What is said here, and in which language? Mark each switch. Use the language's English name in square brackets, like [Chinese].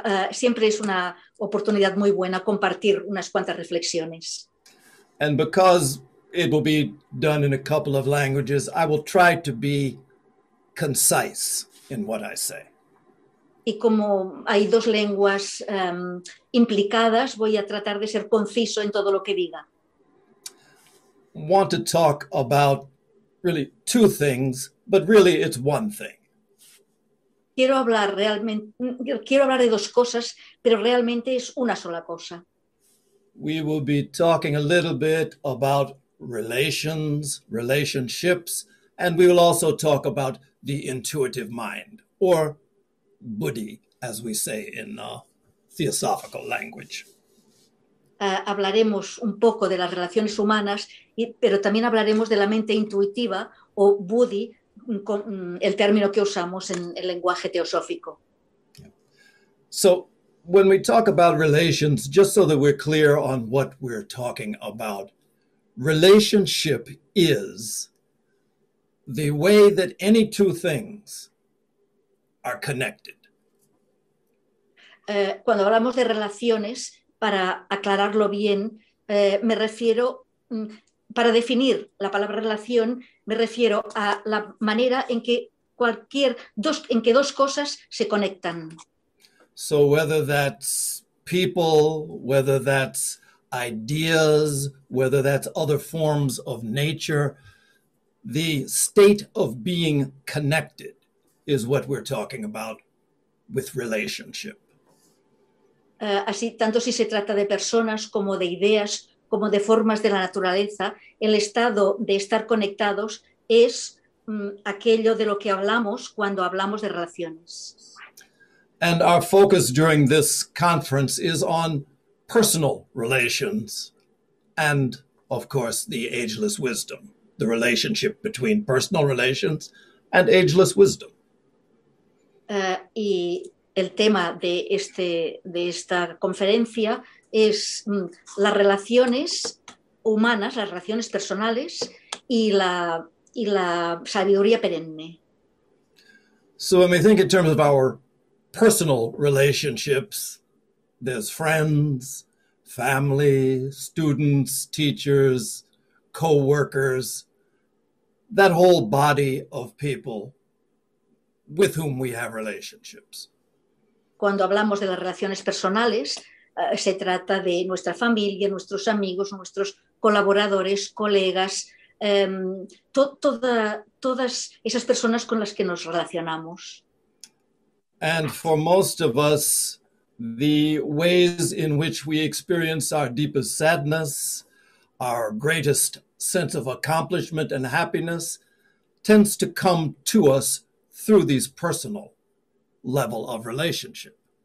[Spanish] Siempre es una oportunidad muy buena compartir unas cuantas reflexiones. [English] And because it will be done in a couple of languages, I will try to be concise in what I say. [Spanish] Y como hay dos lenguas implicadas, voy a tratar de ser conciso en todo lo que diga. [English] Want to talk about really two things, but really it's one thing. [Spanish] Quiero hablar de dos cosas, pero realmente es una sola cosa. [English] We will be talking a little bit about relations, relationships, and we will also talk about the intuitive mind, or buddhi, as we say in theosophical language. [Spanish] Hablaremos un poco de las relaciones humanas, pero también hablaremos de la mente intuitiva, o buddhi, el término que usamos en el lenguaje teosófico. [English] Yeah. So, when we talk about relations, just so that we're clear on what we're talking about, relationship is the way that any two things are connected. [Spanish] Cuando hablamos de relaciones, para aclararlo bien, me refiero, para definir la palabra relación, me refiero a la manera en que dos cosas se conectan. [English] So whether that's people, whether that's ideas, whether that's other forms of nature, the state of being connected is what we're talking about with relationship. [Spanish] Así, tanto si se trata de personas como de ideas, como de formas de la naturaleza, el estado de estar conectados es aquello de lo que hablamos cuando hablamos de relaciones. [English] And our focus during this conference is on personal relations, and of course, the ageless wisdom, the relationship between personal relations and ageless wisdom. [Spanish] Y el tema de esta conferencia es las relaciones humanas, las relaciones personales y la sabiduría perenne. [English] So when we think in terms of our personal relationships, there's friends, family, students, teachers, co-workers, that whole body of people with whom we have relationships. [Spanish] Cuando hablamos de las relaciones personales, se trata de nuestra familia, nuestros amigos, nuestros colaboradores, colegas, todas esas personas con las que nos relacionamos. [English] And for most of us, the ways in which we experience our deepest sadness, our greatest sense of accomplishment and happiness, tends to come to us through these personal level of relationship.